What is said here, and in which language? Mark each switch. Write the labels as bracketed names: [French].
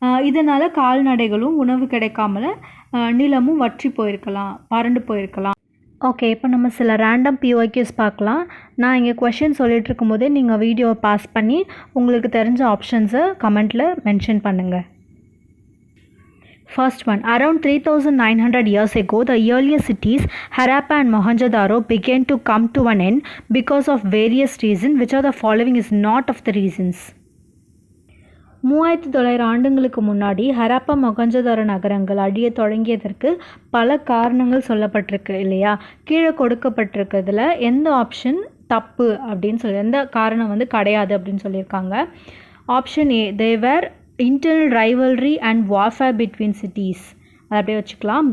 [Tamil] இதனால் கால்நடைகளும் உணவு கிடைக்காமல நிலமும் வற்றி போயிருக்கலாம், வறண்டு போயிருக்கலாம். ஓகே, இப்போ நம்ம சில ரேண்டம் PYQs பார்க்கலாம். நான் இங்கே கொஷின் சொல்லிட்டு இருக்கும்போதே நீங்கள் வீடியோவை பாஸ் பண்ணி உங்களுக்கு தெரிஞ்ச ஆப்ஷன்ஸை கமெண்ட்டில் மென்ஷன் பண்ணுங்கள். [English] First one, around 3900 years ago, the earlier cities Harappa and Mohenjo-daro began to come to an end because of various reasons. Which of the following is not of the reasons? [Tamil] 3900 ஆண்டுகளுக்கு முன்னாடி ஹராப்பா மொஹஞ்சதாரோ நகரங்கள் அழிய தொடங்கியதற்கு பல காரணங்கள் சொல்லப்பட்டிருக்கு இல்லையா? கீழே கொடுக்கப்பட்டிருக்கிறதுல எந்த ஆப்ஷன் தப்பு அப்படின்னு சொல்லி எந்த காரணம் வந்து கிடையாது அப்படின்னு சொல்லியிருக்காங்க. [English] option A, they were internal rivalry and warfare between cities, [Tamil] அதை அப்படியே வச்சுக்கலாம்.